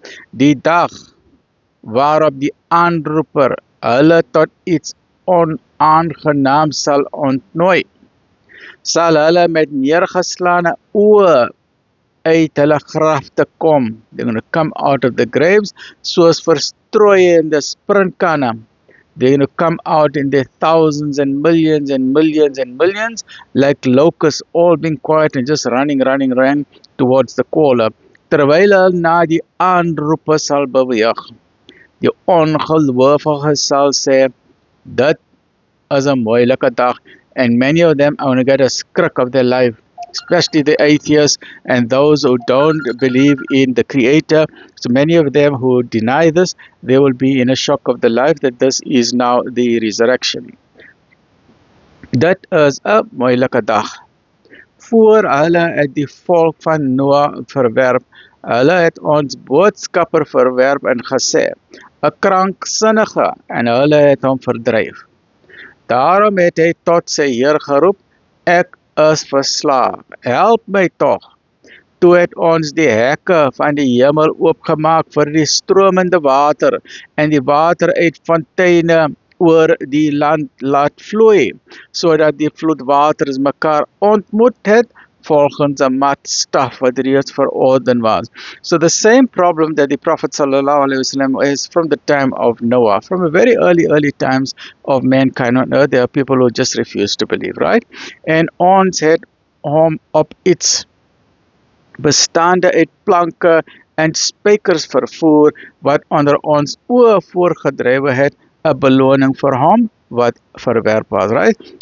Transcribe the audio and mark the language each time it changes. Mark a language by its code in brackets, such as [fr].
[af] Die dag waarop die aanroeper hulle tot iets onaangenaam sal ontnooi, sal hulle met neergeslaane oë uit hulle grafte kom. [en] They're going to come out of the graves [af] soos verstrooiende sprintkanne. [en] They're going to come out in their thousands and millions and millions and millions, like locusts, all being quiet and just running towards the caller. [af] Terwyl hulle na die aanroepe sal beweeg. Die ongelowige sal sê, dit is 'n moeilike dag, [en] and many of them are going to get a skrik of their life. Especially the atheists and those who don't believe in the Creator. So many of them who deny this, they will be in a shock of the life that this is now the resurrection. [af] Dit is 'n moeilike dag. Voor hulle het die volk van Noah verwerp, hulle het ons boodskapper verwerp en gesê, 'n kranksinnige, en hulle het hom verdryf. Daarom het hy tot sy Heer geroep, ek is verslaaf. Help my tog. Toe het ons die hekke van die hemel oopgemaak vir die stromende water en die water uit fonteine oor die land laat vloei, sodat die vloedwaters mekaar ontmoet het volgens 'n mat staf wat reeds verorden was. [en] So the same problem that the Prophet ﷺ is from the time of Noah, from the very early times of mankind on earth, there are people who just refuse to believe, right? [af] En ons het hom op iets bestaande uit planke en spykers vervoer wat onder ons oë voorgedrywe het, 'n beloning vir hom wat verwerp was, right?